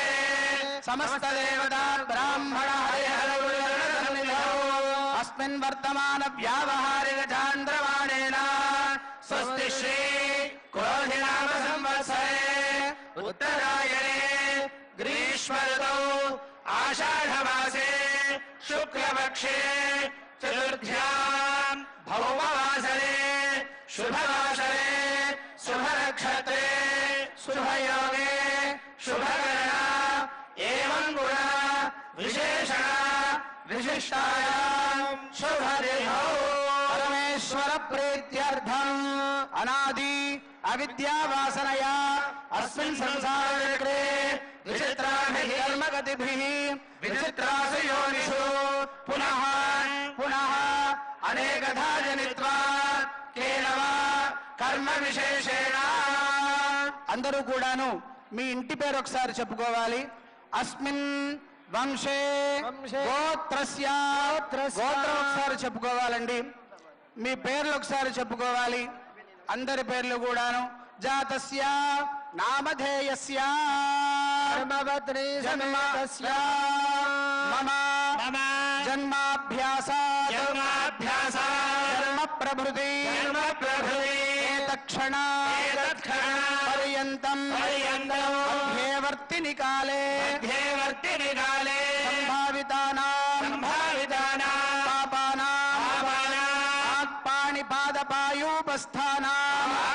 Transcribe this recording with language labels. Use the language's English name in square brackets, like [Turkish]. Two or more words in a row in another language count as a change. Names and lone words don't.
[Sanskrit] సమస్త దేవతా బ్రాహ్మణ హరిహరసన్నిధౌ అస్మిన్ వర్తమాన వ్యావహారిక చాంద్రమాణేన స్వస్తి శ్రీ క్రోధినామ సంవత్సరే ఉత్తరాయణే గ్రీష్మ ఋతౌ आषाढमासे शुक्लपक्षे चतुर्थ्याम् भौमवासरे शुभवासरे शुभनक्षत्रे शुभयोगे शुभकरणा एवं गुणा विशेषण विशिष्टायाम् शुभतिथौ परमेश्वर प्रीत्यर्थम् अनादि अविद्यावासनया अस्मिन् संसारचक्रे विचित्राभिः कर्मगतिभिः विचित्रासु योनिषु पुनः पुनः अनेकधा जनित्वा केवल कर्म विशेषेण [Telugu] అందరూ కూడాను మీ ఇంటి పేరు ఒకసారి చెప్పుకోవాలి. [Sanskrit] అస్మిన్ వంశే గోత్రస్య [Telugu] గోత్రం ఒకసారి చెప్పుకోవాలండి. మీ పేర్లు ఒకసారి చెప్పుకోవాలి. అందరి పేర్లు కూడాను. [Sanskrit] జాతస్య నామధేయస్య ధర్మవత్ని జన్మస్య మమ జన్మాభ్యాసాత్ జన్మ ప్రభృతి ఏతక్షణ పర్యంతం మధ్యేవర్తిని కాలే సంభావితానాం పాపానాం పాణిపాదపాయూపస్థానాం